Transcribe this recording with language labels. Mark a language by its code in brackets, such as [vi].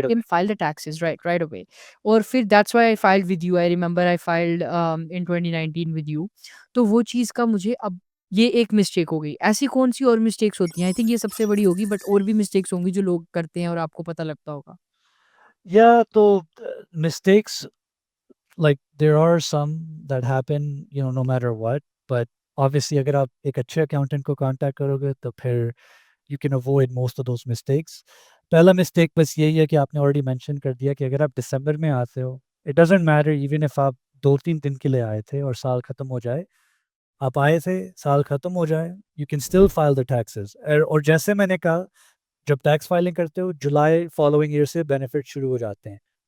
[en] Right can file the taxes right away. और फिर that's why I filed with you, I remember I filed in 2019 with you. [hi] तो वो चीज़ का मुझे अब ये एक मिस्टेक हो गई। ऐसी कौन-सी और मिस्टेक्स होती हैं? [en] I think ये सबसे बड़ी होगी, [hi] बट और भी मिस्टेक्स होंगी जो लोग करते हैं और आपको पता लगता होगा। [en] Yeah, so mistakes, like there are some that happen, no matter what. But obviously, [hi] अगर आप एक अच्छे accountant को contact करोगे [en] तो फिर you can avoid most of those mistakes. [hi] पहला mistake बस यही है कि आपने already mention कर दिया कि अगर आप दिसंबर में आते हो, [en] it doesn't matter [hi] even if आप 2-3 दिन के लिए आए थे और साल खत्म हो जाए, आप आए थे, साल खत्म हो जाए, [en] you can still file the taxes. [hi] और जैसे मैंने कहा, जब टैक्स फाइलिंग करते हो जुलाई फॉलोइंग ईयर से बेनिफिट शुरू हो जाते हैं।